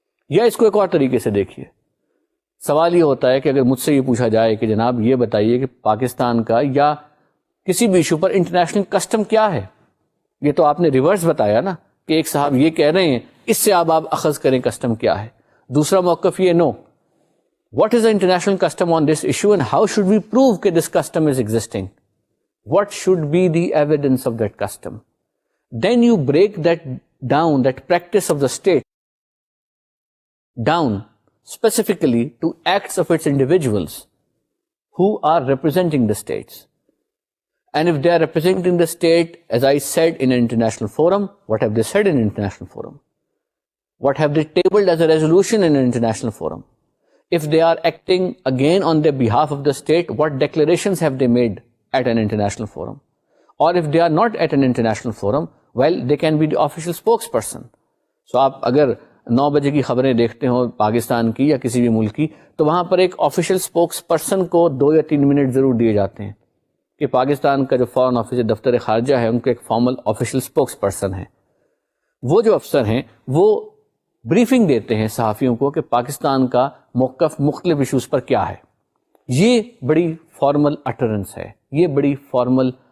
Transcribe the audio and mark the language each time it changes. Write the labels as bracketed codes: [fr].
[ur] یا اس کو ایک اور طریقے سے دیکھیے، سوال یہ ہوتا ہے کہ اگر مجھ سے یہ پوچھا جائے کہ جناب یہ بتائیے کہ پاکستان کا یا کسی بھی ایشو پر انٹرنیشنل کسٹم کیا ہے، یہ تو آپ نے ریورس بتایا نا کہ ایک صاحب یہ کہہ رہے ہیں، اس سے آپ اخذ کریں کسٹم کیا ہے۔ دوسرا موقف یہ، نو، [en] what is the international custom on this issue and how should we prove that this custom is existing? What should be the evidence of that custom? Then you break that down, that practice of the state down specifically to acts of its individuals who are representing the states. And if they are representing the state, as I said, in an international forum, what have they said in an international forum? What have they tabled as a resolution in an international forum? If they are acting again on the behalf of the state, what declarations have they made at an international forum? Or if they are not at an international forum, well, they can be the official spokesperson. [ur] So آپ اگر 9 بجے کی خبریں دیکھتے ہو پاکستان کی یا کسی بھی ملک کی، تو وہاں پر ایک آفیشیل اسپوکس پرسن کو 2 یا 3 منٹ ضرور دیے جاتے ہیں کہ پاکستان کا جو فارن آفس دفتر خارجہ ہے ان کا ایک فارمل آفیشیل اسپوکس پرسن ہے۔ وہ جو افسر ہیں وہ بریفنگ دیتے ہیں صحافیوں کو کہ پاکستان کا موقف مختلف ایشوز پر کیا ہے۔ یہ بڑی فارمل اٹرنس ہے، یہ بڑی فارمل